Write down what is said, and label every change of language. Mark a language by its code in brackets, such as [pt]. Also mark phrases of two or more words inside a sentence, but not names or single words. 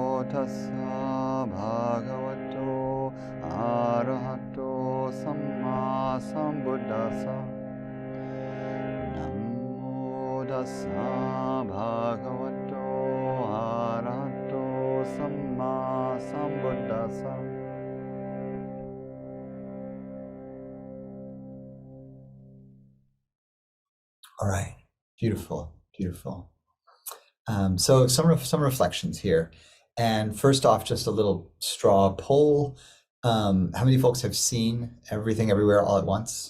[pi] tassa bhagavato arahato samma sambuddhassa. Namo tassa bhagavato arahato samma sambuddhassa. [en] All right, beautiful, beautiful. So some reflections here. And first off, just a little straw poll. How many folks have seen Everything Everywhere All at Once?